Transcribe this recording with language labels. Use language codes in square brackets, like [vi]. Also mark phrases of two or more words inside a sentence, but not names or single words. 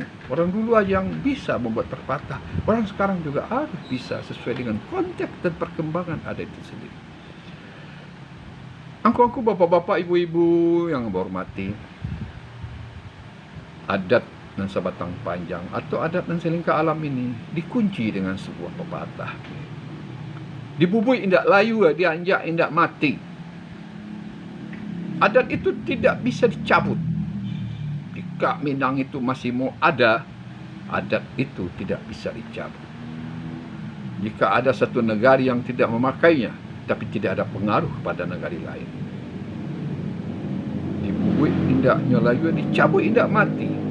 [id] Orang dulu aja yang bisa membuat pepatah. Orang sekarang juga harus bisa sesuai dengan konteks dan perkembangan adat itu sendiri. Angku-angku bapak-bapak, ibu-ibu yang berhormati, adat dan sebatang panjang atau adat dan selingkah alam ini dikunci dengan sebuah pepatah. [min] Dibubui indak layu, dianjak indak mati. [id] Adat itu tidak bisa dicabut. Jika Minang itu masih mau ada, adat itu tidak bisa dicabut. Jika ada satu negara yang tidak memakainya, tapi tidak ada pengaruh pada negara lain, [min] dibubui indak layu, dicabut indak mati.